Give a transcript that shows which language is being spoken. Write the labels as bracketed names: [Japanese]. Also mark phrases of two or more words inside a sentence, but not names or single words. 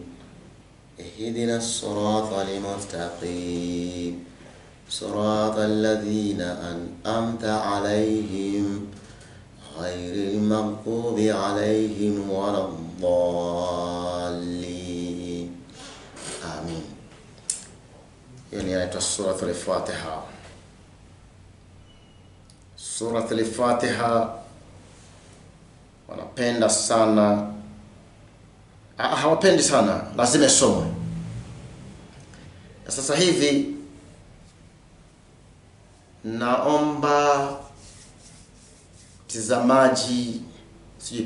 [Arabic] اهدنا الصراط المستقيم. صراط الذين أنعمت عليهم غير المغضوب عليهم ولا الضالين. Amin. [Swahili] Hiyo ni inaitwa Suratul Fatiha. Suratul Fatiha wanapenda sana, hawapendi sana, lazima isomwe. Na sasa hivi naomba tazamaji, si